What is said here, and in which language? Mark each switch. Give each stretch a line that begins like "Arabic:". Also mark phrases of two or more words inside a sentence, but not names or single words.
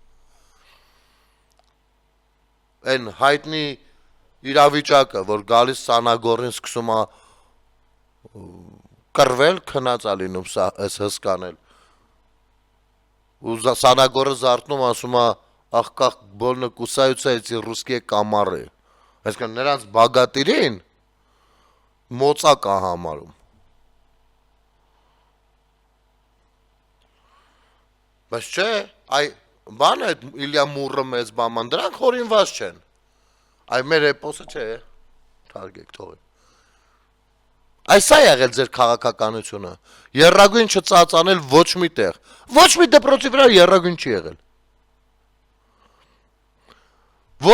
Armenian: Այն հայտնի իրավիճակը, որ գալիս Սանագորին սկսում է կռվել, քնած է լինում սա այս հսկանել։ Ու Սանագորը զարթնում ասում է
Russian: ах как больно кусаются эти русские комары։
Armenian: Այսինքն նրանց բագատիրին մոծակ է համարում։ Բայց չէ, այ բանը այդ Իլյա Մուրը մեծ բաման, դրանք հորինված չեն։ Այ մեր էպոսը չէ, թարգեք թողի։ Այս է եղել ձեր քաղաքականությունը։ Եռագույն չծածանել ոչ մի տեղ։ Ոչ մի դպրոցի վրա եռագույն չի եղել։ Ոչ